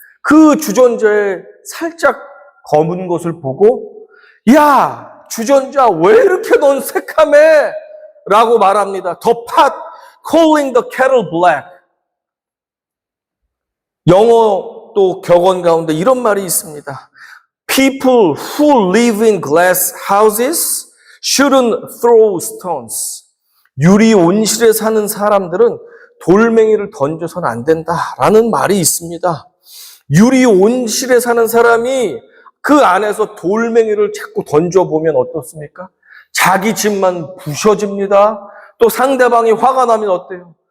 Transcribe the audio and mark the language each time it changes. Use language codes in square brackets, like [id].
[ko] 그 주전자에 살짝 검은 것을 보고 야, 주전자 왜 이렇게 넌 새카매? 라고 말합니다. [en] The pot calling the kettle black. [ko] 영어 또 격언 가운데 이런 말이 있습니다. [en] People who live in glass houses shouldn't throw stones. [ko] 유리 온실에 사는 사람들은 돌멩이를 던져서는 안 된다라는 말이 있습니다. 유리 온실에 사는 사람이 그 안에서 돌멩이를 자꾸 던져보면 어떻습니까? 자기 집만 부셔집니다. 또 상대방이 화가 나면 어때요?